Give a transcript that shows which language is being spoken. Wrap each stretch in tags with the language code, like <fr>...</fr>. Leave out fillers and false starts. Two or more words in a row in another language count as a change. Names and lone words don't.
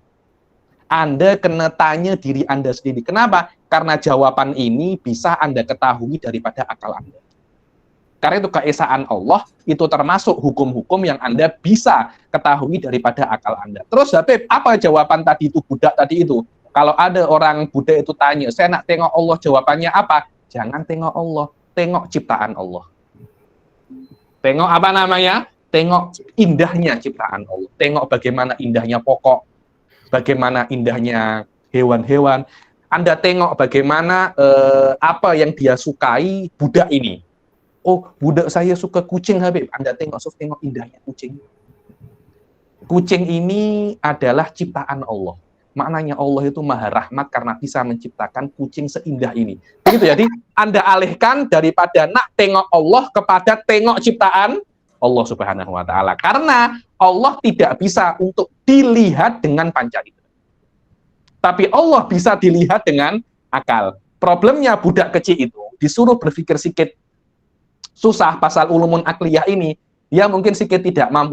<ms>Anda kena tanya diri Anda sendiri. Kenapa?</ms> <id>Karena jawaban ini bisa Anda ketahui daripada akal Anda. Karena itu keesaan Allah, itu termasuk hukum-hukum yang Anda bisa ketahui daripada akal Anda.</id> <ms>Terus Habib, apa jawaban tadi itu, budak tadi itu? Kalau ada orang budak itu tanya, saya nak tengok Allah, jawabannya apa? Jangan tengok Allah, tengok ciptaan Allah. Tengok Tengok indahnya ciptaan Allah. Tengok bagaimana indahnya pokok, bagaimana indahnya hewan-hewan. Anda tengok bagaimana apa yang dia sukai budak ini. Oh, budak saya suka kucing Habib. Anda tengok indahnya kucing. Kucing ini adalah ciptaan Allah.</ms> <id>Maknanya Allah itu maha rahmat karena bisa menciptakan kucing seindah ini.</id> <ms>Begitu, jadi Anda alihkan daripada nak tengok Allah kepada tengok ciptaan Allah</ms> <ar>سبحانه وتعالى.</ar> <id>Karena Allah tidak bisa untuk dilihat dengan panca indera. Tapi Allah bisa dilihat dengan akal.</id> <ms>Problemnya budak kecil itu disuruh berpikir sikit susah pasal</ms> <ar>علوم عقلية</ar> <ms>ini, dia mungkin sedikit tidak mampu.</ms>